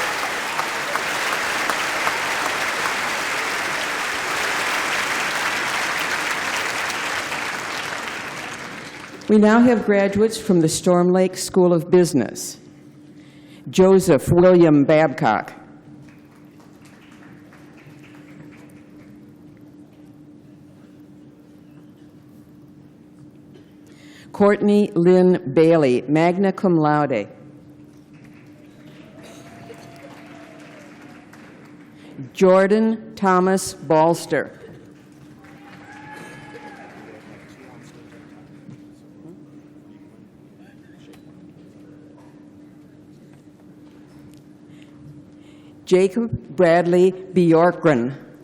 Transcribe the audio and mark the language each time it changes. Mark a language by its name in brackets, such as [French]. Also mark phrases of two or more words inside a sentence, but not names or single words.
[English] We now have graduates from the Storm Lake School of Business. Joseph William Babcock. Courtney Lynn Bailey, [Latin] magna cum laude. [English] Jordan Thomas Balster. Jacob Bradley Bjorkgren.